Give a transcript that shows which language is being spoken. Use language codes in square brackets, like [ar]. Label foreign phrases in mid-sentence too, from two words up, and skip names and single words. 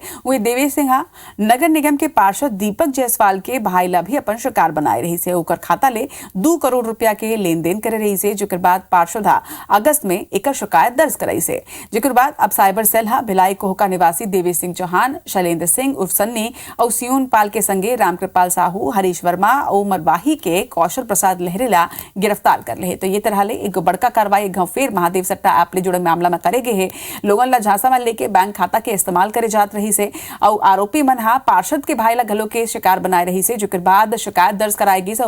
[hne] वही देवेश सिंह नगर निगम के पार्षद दीपक जायसवाल के भाई ला भी अपन शिकार बनाए रही से। ओकर खाता ले 2 करोड़ रुपया के लेन देन करे रही से, जेकर बाद पार्षद अगस्त में एक शिकायत दर्ज कराई से। जेकर बाद अब साइबर सेल भिलाई कोहका निवासी देवेश सिंह चौहान, शैलेंद्र सिंह उर्फ सन्नी और सियून पाल के संगे रामकृपाल साहू, हरीश वर्मा और मरवाही के कौशल प्रसाद लहरे ला गिरफ्तार कर ले। तो ये तरह ले एक बड़का कार्रवाई एक फिर महादेव सट्टा ऐप ले जुड़े मामला में करे गए है। लोगन ला झांसा में लेके बैंक खाता के इस्तेमाल करे जात रही से और आरोपी मन पार्षद के भाई ला घलो के शिकार बनाए रही से, जेकर बाद शिकायत दर्ज कराएगी से।